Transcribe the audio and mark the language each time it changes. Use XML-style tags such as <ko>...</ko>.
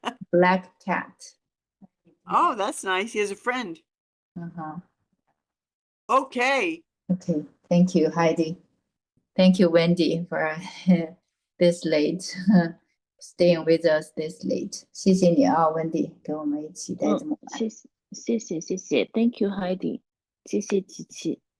<en>Black cat. Oh, that's nice. He has a friend. Okay. Okay, thank you, Heidi. Thank you, Wendy, for this late staying with us this late.</en> <zh>谢谢你啊，Wendy，跟我们一起待这么晚。谢谢 ，</zh> <en>Thank you Heidi，</en> <zh>谢谢琪琪。</zh>